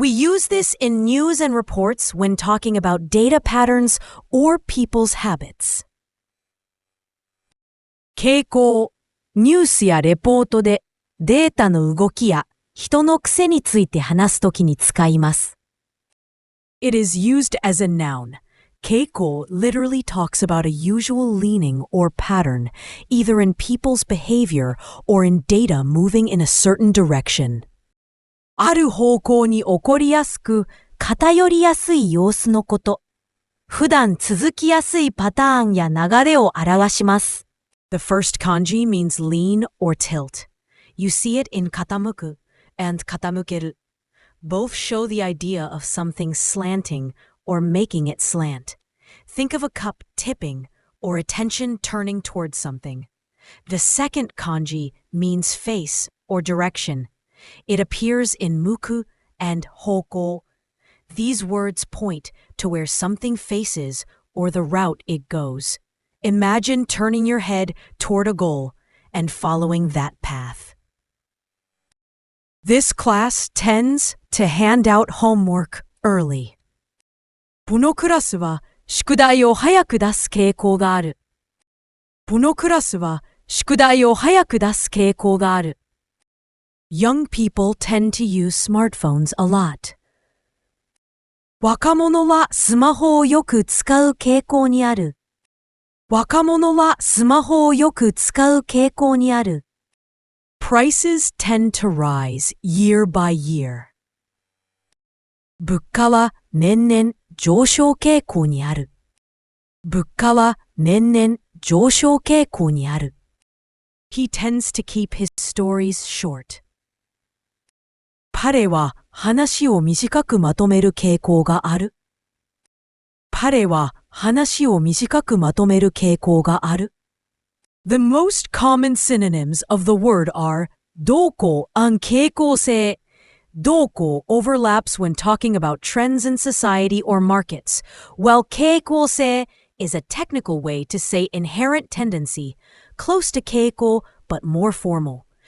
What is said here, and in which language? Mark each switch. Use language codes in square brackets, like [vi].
[en] We use this in news and reports when talking about data patterns or people's habits. [ja] 傾向、ニュースやレポートでデータの動きや人の癖について話すときに使います。 [en] It is used as a noun. 傾向 literally talks about a usual leaning or pattern, either in people's behavior or in data moving in a certain direction. [ja] ある方向に起こりやすく、偏りやすい様子のこと。普段続きやすいパターンや流れを表します。 [en] The first kanji means lean or tilt. You see it in 傾く and 傾ける. Both show the idea of something slanting or making it slant. Think of a cup tipping or attention turning towards something. The second kanji means face or direction. It appears in muku and hoko. These words point to where something faces or the route it goes. Imagine turning your head toward a goal and following that path. This class tends to hand out homework early. [ja] このクラスは宿題を早く出す傾向がある。このクラスは宿題を早く出す傾向がある。 [en] Young people tend to use smartphones a lot. [ja] 若者はスマホをよく使う傾向にある。若者はスマホをよく使う傾向にある。 [en] Prices tend to rise year by year. [ja] 物価は年々上昇傾向にある。物価は年々上昇傾向にある。 [en] He tends to keep his stories short. [ja] 彼は話を短くまとめる傾向がある。彼は話を短くまとめる傾向がある。 [en] The most common synonyms of the word are 動向 and 傾向性。動向 overlaps when talking about trends in society or markets, while 傾向性 is a technical way to say inherent tendency, close to 傾向 but more formal.